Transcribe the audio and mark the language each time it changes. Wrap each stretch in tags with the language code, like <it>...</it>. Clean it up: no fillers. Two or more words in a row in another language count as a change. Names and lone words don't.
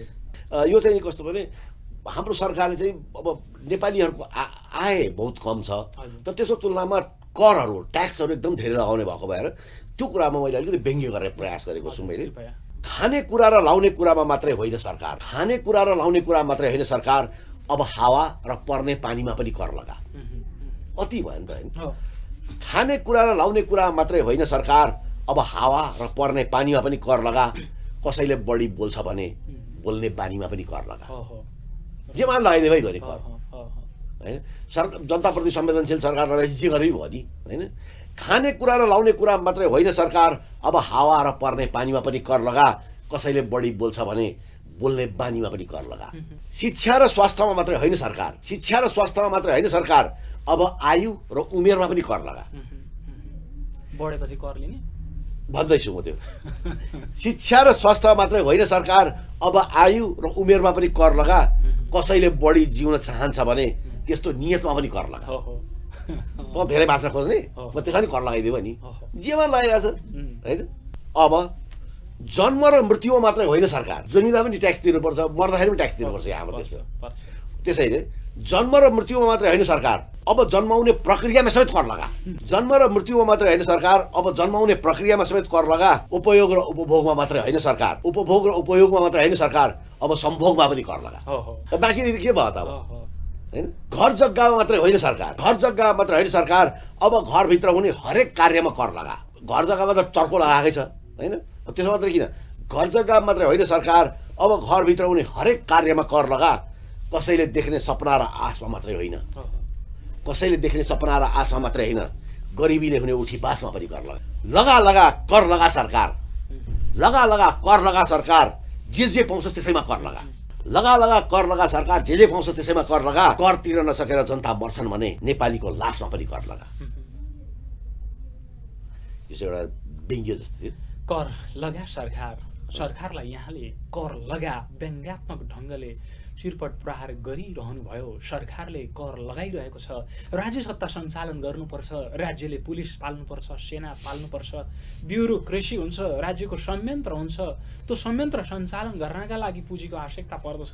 <ne>यो चाहिँ कस्तो भने हाम्रो सरकारले चाहिँ अब नेपालीहरूको आय बहुत कम छ, तर त्यसको तुलनामा करहरू ट्याक्सहरू एकदम धेरै लगाउने भएको भएर त्यो कुरामा मैले अलिकति व्यङ्ग्य गर्ने प्रयास गरेको छु मैले। खानेकुरा र लाउने कुरामा मात्रै होइन सरकार, खानेकुरा र लाउने कुरा मात्रै होइन सरकार, अब हावा र पर्ने पानीमा पनि कर लगा। अति भयो नि त हैन? खानेकुरा र लाउने कुरा मात्रै होइन सरकार, अब हावा र पर्ने पानीमा पनि कर लगा। कसैले बढी बोल्छ भने बोल्ने बानीमा पनि कर लगा। जेमा लगाइदिए भइ गरे कर हैन? जनताप्रति संवेदनशील सरकार रहेपछि जे गरे भयो नि हैन? खानेकुरा र लाउने कुरा मात्रै होइन सरकार, अब हावा र पर्ने पानीमा पनि कर लगा। कसैले बढी बोल्छ भने बोल्ने बानीमा पनि कर लगा। शिक्षा र स्वास्थ्यमा मात्रै होइन सरकार, शिक्षा र स्वास्थ्यमा मात्रै होइन सरकार, अब आयु र उमेरमा पनि कर लगा। बढेपछि कर लिने भन्दैछु म त्यो। शिक्षा र स्वास्थ्य मात्रै होइन सरकार, अब आयु र उमेरमा पनि कर लगा। कसैले बढी जिउन चाहन्छ भने त्यस्तो नियतमा पनि कर लगा। त धेरै बाँच्न खोज्ने म त्यसमा नि कर लगाइदियो नि, जेमा लगाइरहेछ होइन? अब जन्म र मृत्युमा मात्रै होइन सरकार, जन्मिँदा पनि ट्याक्स तिर्नुपर्छ, मर्दाखेरि पनि ट्याक्स तिर्नुपर्छ हाम्रो देशमा। त्यसैले जन्म र मृत्युमा मात्रै होइन सरकार, अब जन्माउने प्रक्रियामा समेत कर लगा। जन्म र मृत्युमा मात्रै होइन सरकार, अब जन्माउने प्रक्रियामा समेत कर लगा। उपयोग र उपभोगमा मात्रै होइन सरकार, उपभोग र उपयोगमा मात्रै होइन सरकार, अब सम्भोगमा पनि कर लगा। बाँकी के भयो त अब हैन? घर जग्गामा मात्रै होइन सरकार, घर जग्गामा मात्रै होइन सरकार, अब घरभित्र हुने हरेक कार्यमा कर लगा। घर जग्गामा त चर्को लगाएकै छ हैन? त्यसो मात्रै किन, घर जग्गामा मात्रै होइन सरकार, अब घरभित्र हुने हरेक कार्यमा कर लगा। कसैले देख्ने सपना र आशमा मात्रै होइन, कसैले देख्ने सपना र आशमा मात्रै होइन, गरिबीले हुने उठी बासमा पनि कर लगा। लगा लगा कर लगा सरकार, लगा लगा कर लगा सरकार, जे पाउँछ त्यसैमा कर लगा। लगा लगा कर लगा सरकार, जे पाउँछ त्यसैमा कर लगा। कर तिर्न नसकेर जनता मर्छन् भने नेपालीको लासमा पनि कर लगा। यो चाहिँ एउटा व्यङ्ग्य जस्तो थियो। कर लगा सरकार, सरकारलाई यहाँले कर लगा व्यङ्ग्यात्मक ढङ्गले चिरपट प्रहार गरिरहनु भयो। सरकारले कर लगाइरहेको छ, राज्य सत्ता सञ्चालन गर्नुपर्छ, राज्यले पुलिस पाल्नुपर्छ, सेना पाल्नुपर्छ, ब्युरोक्रेसी हुन्छ, राज्यको संयन्त्र हुन्छ, त्यो संयन्त्र सञ्चालन गर्नका लागि पुँजीको आवश्यकता पर्दछ।</ne>